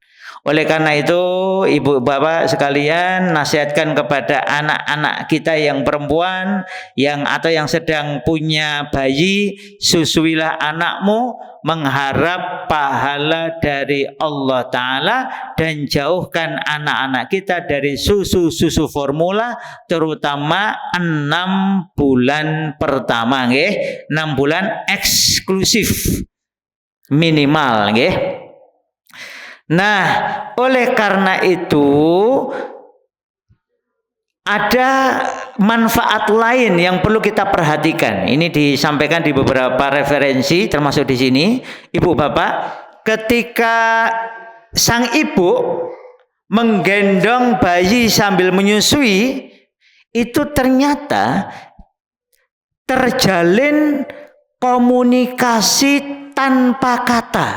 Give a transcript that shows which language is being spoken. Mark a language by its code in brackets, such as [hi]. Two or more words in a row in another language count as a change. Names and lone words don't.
[id] Oleh karena itu, Ibu Bapak sekalian, nasihatkan kepada anak-anak kita yang perempuan atau yang sedang punya bayi, susuilah anakmu mengharap pahala dari Allah Ta'ala, dan jauhkan anak-anak kita dari susu-susu formula, terutama 6 bulan pertama, nggih. 6 bulan eksklusif minimal, nggih. Nah, oleh karena itu ada manfaat lain yang perlu kita perhatikan. Ini disampaikan di beberapa referensi, termasuk di sini, Ibu Bapak, ketika sang ibu menggendong bayi sambil menyusui, itu ternyata terjalin komunikasi tanpa kata.